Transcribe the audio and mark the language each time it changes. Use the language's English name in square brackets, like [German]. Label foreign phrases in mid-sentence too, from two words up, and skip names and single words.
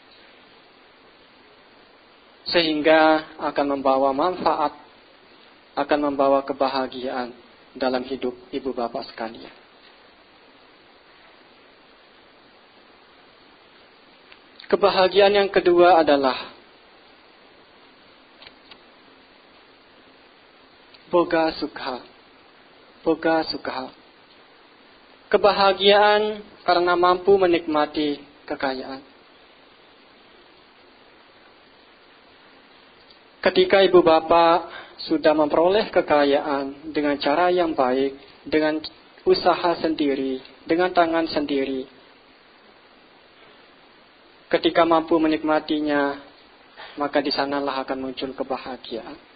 [Indonesian] sehingga akan membawa manfaat, akan membawa kebahagiaan dalam hidup ibu bapak sekalian. Kebahagiaan yang kedua adalah [Pali] boga sukha. Boga sukha. [Indonesian] Kebahagiaan karena mampu menikmati kekayaan. Ketika ibu bapak sudah memperoleh kekayaan dengan cara yang baik, dengan usaha sendiri, dengan tangan sendiri, ketika mampu menikmatinya, maka di sanalah akan muncul kebahagiaan.